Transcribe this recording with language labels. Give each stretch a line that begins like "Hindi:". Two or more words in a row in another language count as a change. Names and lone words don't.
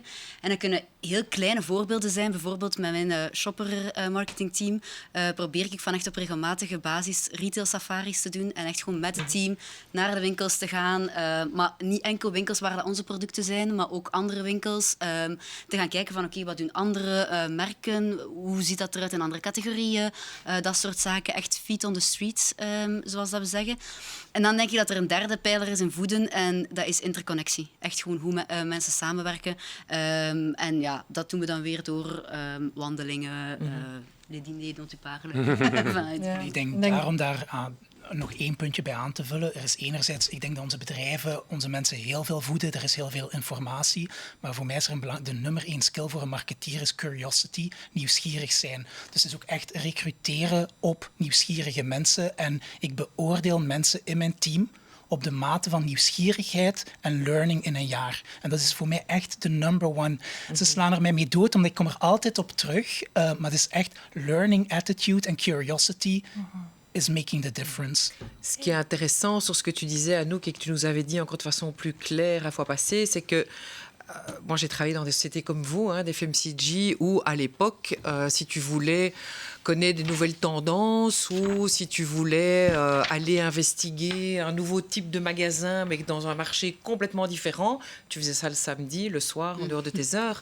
Dutch: En dat kunnen heel kleine voorbeelden zijn. Bijvoorbeeld met mijn shopper-marketingteam probeer ik van echt op regelmatige basis
English: retail safaris
Dutch: te doen en echt gewoon met het team naar de winkels te gaan. Maar niet enkel winkels waar dat onze producten zijn, maar ook andere winkels. Te gaan kijken van oké, wat doen andere merken? Hoe ziet dat eruit in andere categorieën? Dat soort zaken. Echt
English: feet on the streets,
Dutch: zoals dat we zeggen. En dan denk ik dat er een derde pijler is in voeden en dat is interconnectie. Echt gewoon hoe mensen samenwerken. En ja, dat doen we dan weer door wandelingen,
French: les dîners dont tu parles.
Dutch: Ik denk daarom daar nog 1 puntje bij aan te vullen. Er is enerzijds, ik denk dat onze bedrijven, onze mensen heel veel voeden. Er is heel veel informatie. Maar voor mij is er de nummer 1 skill voor een marketeer is curiosity, nieuwsgierig zijn. Dus het is ook echt recruteren op nieuwsgierige mensen. En ik beoordeel mensen in mijn team op de mate van nieuwsgierigheid en learning in een jaar. En dat is voor mij echt de number 1. Ze slaan er mij mee dood, omdat ik kom er altijd op terug. Maar het is echt
English: learning attitude
Dutch: en
English: curiosity is making the difference.
French: Ce qui est intéressant sur ce que tu disais, Anouk, et que tu nous avais dit encore de façon plus claire la fois passée, c'est que moi, j'ai travaillé dans des sociétés comme vous, des FMCG, où à l'époque, si tu voulais connaître des nouvelles tendances ou si tu voulais aller investiguer un nouveau type de magasin, mais dans un marché complètement différent, tu faisais ça le samedi, le soir, en dehors de tes heures.